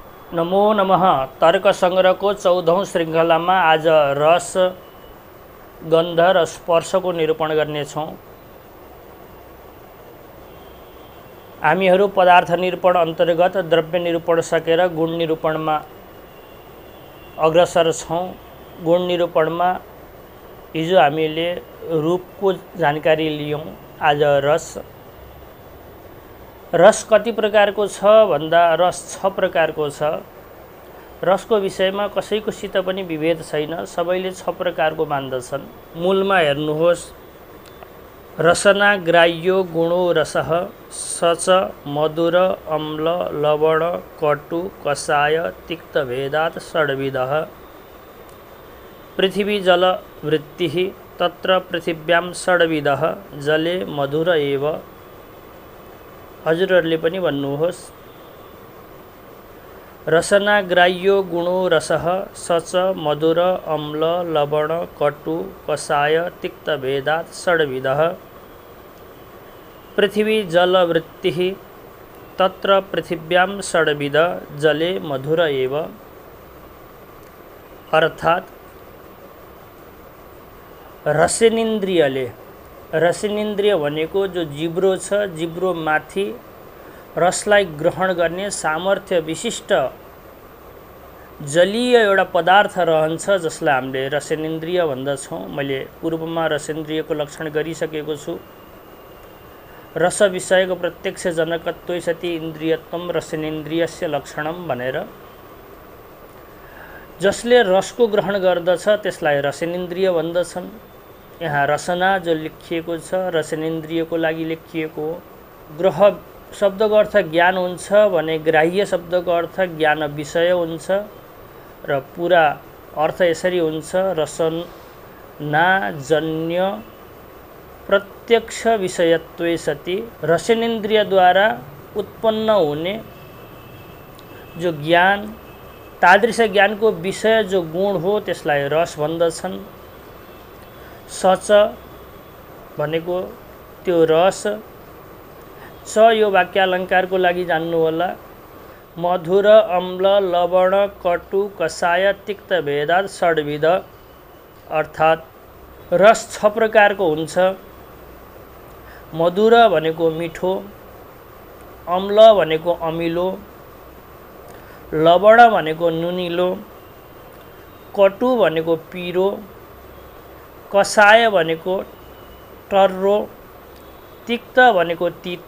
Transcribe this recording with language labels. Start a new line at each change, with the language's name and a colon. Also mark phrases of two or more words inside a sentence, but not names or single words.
Sanskrit: नमो नमः।
Nepali: तर्क संग्रहको 14औं श्रृङ्खलामा आज रस, गन्ध र स्पर्शको निरूपण गर्नेछौँ। हामीहरू पदार्थ निरूपण अन्तर्गत द्रव्य निरूपण सकेर गुण निरूपणमा अग्रसर छौँ। गुण निरूपणमा हिजो हामीले रूपको जानकारी लियौँ। आज रस कति प्रकारको छ भन्दा रस 6 प्रकारको छ। रसको विषयमा कसैकोसित पनि विभेद छैन, सबैले 6 प्रकारको मान्दछन्। मूलमा हेर्नुहोस्,
Sanskrit: रसना ग्राह्यो गुणो रसः सच मधुर अम्ल लवण कटु कषाय तिक्त भेदात् षड्विधः। पृथिवी जल वृत्तिः तत्र पृथिव्यां षड्विधः जले मधुर एव।
Nepali: हजुरहरूले पनि भन्नुहोस्,
Sanskrit: रसना ग्राह्यो गुणो रसः सच मधुर अम्ल लवण कटु कषाय तिक्त भेदात् षड्विधः। पृथिवी जल वृत्तिः तत्र पृथिव्यां षड्विध जले मधुर एव।
Nepali: अर्थात् रसनेन्द्रियले, रसनेन्द्रिय भनेको जो जिब्रो छ, जिब्रो माथि रसलाई ग्रहण गर्ने सामर्थ्य विशिष्ट जलीय एउटा पदार्थ रहन्छ, जसलाई हामीले रसनेन्द्रिय भन्दछौँ। मैले पूर्वमा रसेन्द्रियको लक्षण गरिसकेको छु।
Sanskrit: रस विषयको प्रत्यक्ष जनकत्वै सति इन्द्रियत्वं रसनेन्द्रियस्य लक्षणम भनेर।
Nepali: जसले रसको ग्रहण गर्दछ त्यसलाई रसनेन्द्रिय भन्दछन्। यहाँ रसना जो लेखिएको छ रसनेन्द्रियको लागि लेखिएको हो। ग्रह शब्दको अर्थ ज्ञान हुन्छ भने ग्राह्य शब्दको अर्थ ज्ञान विषय हुन्छ र पुरा अर्थ यसरी हुन्छ,
Sanskrit: रसना जन्य प्रत्यक्ष विषयत्वे सति
Nepali: रसनेन्द्रियद्वारा उत्पन्न हुने जो ज्ञान, तादृश ज्ञानको विषय जो गुण हो त्यसलाई रस भन्दछन्। सच भनेको त्यो रस। च यो वाक्यालङ्कारको लागि जान्नु होला।
Sanskrit: मधुर अम्ल लवण कटु कषाय तिक्त भेदात् षड्विध।
Nepali: अर्थात् रस 6 प्रकारको हुन्छ। मधुर भनेको मिठो, अम्ल भनेको अमिलो, लवण भनेको नुनिलो, कटु भनेको पिरो, कषाय भनेको टर्रो, तिक्त भनेको तितो।